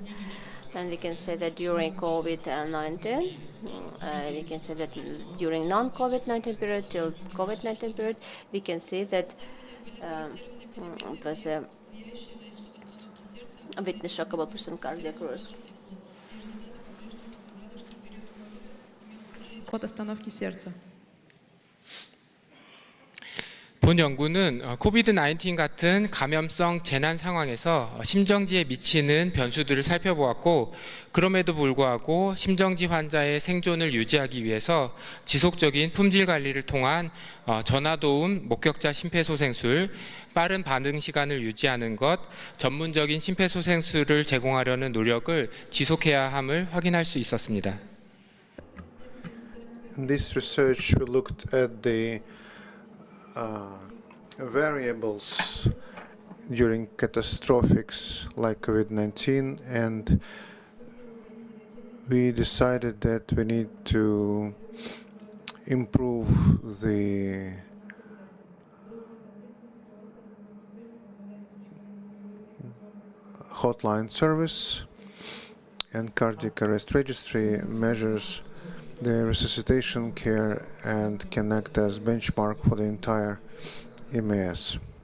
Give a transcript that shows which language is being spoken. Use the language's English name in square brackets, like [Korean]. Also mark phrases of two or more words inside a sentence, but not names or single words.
[English] And we can say that during COVID-19, we can say that during non-COVID-19 period till COVID-19 period, we can see that it was a witness shockable presumed cardiac arrest. [Russian] От остановки сердца. [Korean] 본 연구는 코비드-19 같은 감염성 재난 상황에서 심정지에 미치는 변수들을 살펴보았고, 그럼에도 불구하고 심정지 환자의 생존을 유지하기 위해서 지속적인 품질 관리를 통한 전화도움 목격자 심폐소생술, 빠른 반응 시간을 유지하는 것, 전문적인 심폐소생술을 제공하려는 노력을 지속해야 함을 확인할 수 있었습니다. [English] In this research, we looked at the variables during catastrophics like COVID-19, and we decided that we need to improve the hotline service, and cardiac arrest registry measures the resuscitation care and can act as benchmark for the entire EMS.